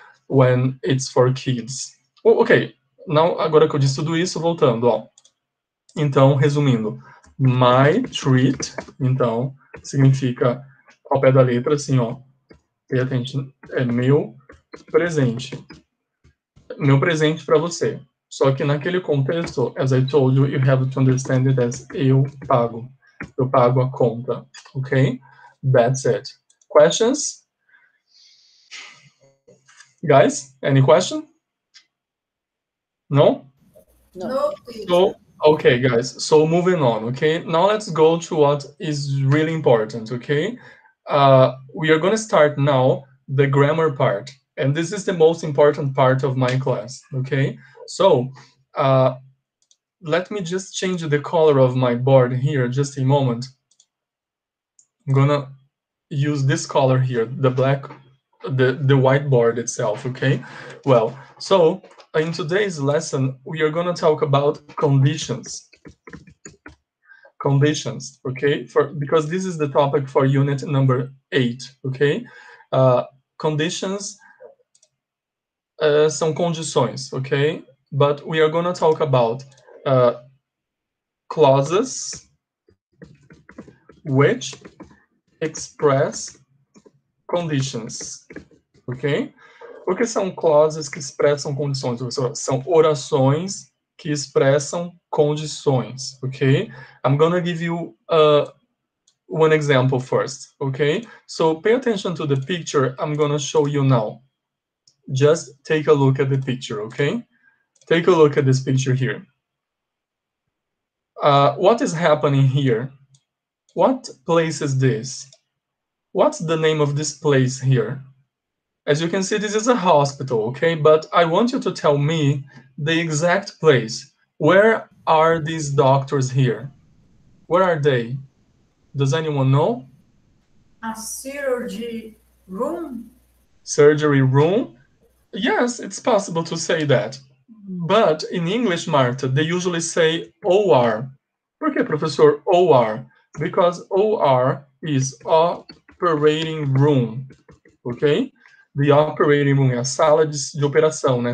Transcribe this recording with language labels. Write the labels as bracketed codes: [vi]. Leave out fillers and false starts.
[en] When it's for kids. [pt] Ok, agora que eu disse tudo isso, voltando, ó. Então, resumindo, My treat, então, significa, ao pé da letra, assim, ó, [en] pay attention, [pt] é meu presente. Meu presente para você. Só que naquele contexto, [en] as I told you, you have to understand it as [pt] eu pago. Eu pago a conta, ok? [en] That's it. Questions? Guys, any question? No? No. So, okay, guys, so moving on, okay? Now let's go to what is really important, okay? We are going to start now the grammar part. And this is the most important part of my class, okay? So, let me just change the color of my board here, just a moment. I'm gonna use this color here, the black, the whiteboard itself, okay? Well, so in today's lesson, we are gonna talk about conditions. Conditions, okay? Because this is the topic for unit number 8, okay? [pt] Conditions são condições, okay? [en] But we are gonna talk about clauses which express conditions, ok? [pt] O que são clauses que expressam condições? São orações que expressam condições, ok? [en] I'm gonna give you one example first, okay? So pay attention to the picture I'm gonna show you now. Just take a look at the picture, okay? Take a look at this picture here. What is happening here? What place is this? What's the name of this place here? As you can see, this is a hospital, okay? But I want you to tell me the exact place. Where are these doctors here? Where are they? Does anyone know? A surgery room? Surgery room? Yes, it's possible to say that. But in English, Marta, they usually say OR. [pt] Por que, professor, [en] OR? Because OR is operating room, okay? [pt] The operating room é a sala de operação, né?